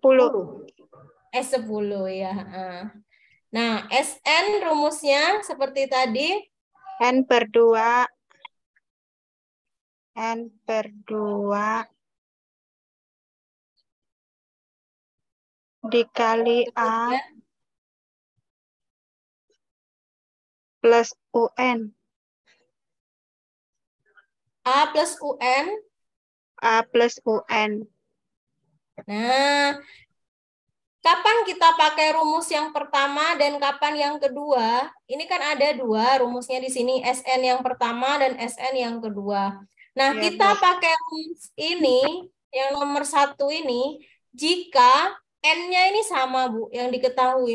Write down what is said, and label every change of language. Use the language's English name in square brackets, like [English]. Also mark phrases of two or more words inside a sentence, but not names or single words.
[Indonesian] S10 ya. Nah, SN rumusnya seperti tadi. N per 2. N per 2 dikali A plus UN. A plus UN. A plus UN. Nah, kapan kita pakai rumus yang pertama dan kapan yang kedua? Ini kan ada dua rumusnya di sini, SN yang pertama dan SN yang kedua. Nah, Ya, kita Bu. pakai rumus ini, yang nomor 1 ini, jika N-nya ini sama, Bu, yang diketahui.